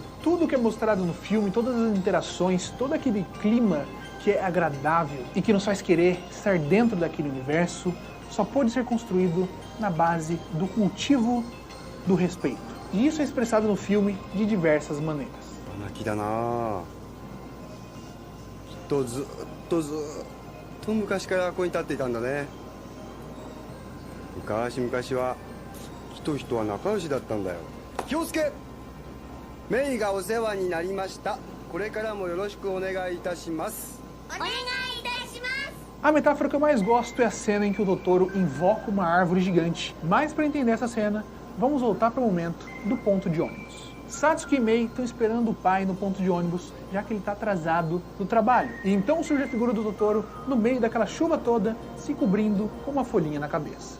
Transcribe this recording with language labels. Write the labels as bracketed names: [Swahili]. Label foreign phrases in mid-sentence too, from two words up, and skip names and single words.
[Portuguese] Tudo que é mostrado no filme, todas as interações, todo aquele clima que é agradável e que nos faz querer estar dentro daquele universo, só pode ser construído na base do cultivo do respeito. E isso é expressado no filme de diversas maneiras. [Japanese] ずっと昔からここに立っていたんだね。昔は人は仲良しだったんだよ。気をつけ。メイがお世話になりました。これからもよろしくお願いいたします。お願いいたします。 [Portuguese] A metáfora que eu mais gosto é a cena em que o Totoro invoca uma árvore gigante. Mas para entender essa cena, vamos voltar para o momento do ponto de ônibus. Satsuki e Mei estão esperando o pai no ponto de ônibus, já que ele está atrasado no trabalho. E então surge a figura do Totoro no meio daquela chuva toda, se cobrindo com uma folhinha na cabeça.